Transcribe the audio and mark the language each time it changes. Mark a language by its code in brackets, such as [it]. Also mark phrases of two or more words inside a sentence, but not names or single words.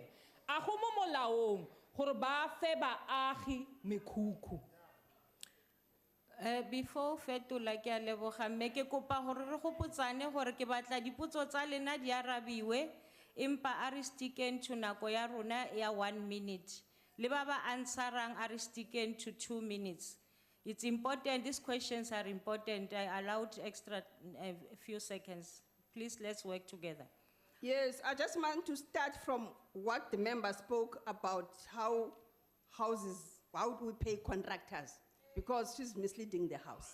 [tn] A go mo molaong gore ba fe baagi mekhukhu. Before fetola ke a leboga mme ke kopa gore re gopotsane gore ke batla dipotso tsa lena di arabiwe empa a re [en] sticken to [tn] nako ya rona ya 1 minute. Le ba ba answerang a re [en] sticken to [tn] 2 minutes. [en] It's important, these questions are important. I allowed extra a few seconds. Please, let's work together. Yes, I just want to start from what the member spoke about, how houses how do we pay contractors, because she's misleading the House.